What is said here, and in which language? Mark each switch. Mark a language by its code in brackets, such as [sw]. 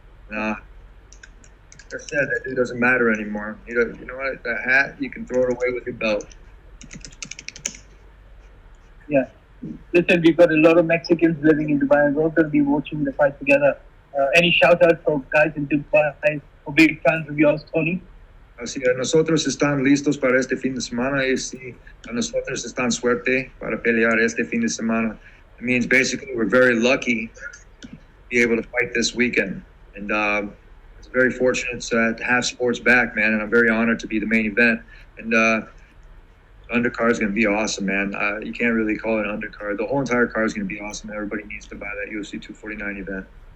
[en] Like I said, that dude doesn't matter anymore. You know what? That hat, you can throw it away with your belt. Yeah. Listen, we've got a lot of Mexicans living in Dubai, and we're going to be watching the fight together. Any shout-out for guys in Dubai or big fans of yours, Tony? [es] Así es, nosotros están listos para este fin de semana y si a nosotros están suerte para pelear este fin de semana. [en] It means basically we're very lucky to be able to fight this weekend. And it's very fortunate to have sports back, man, and I'm very honored to be the main event. And undercard is going to be awesome, man. You can't really call it an undercard. The whole entire card is going to be awesome. Everybody needs to buy that UFC 249 event.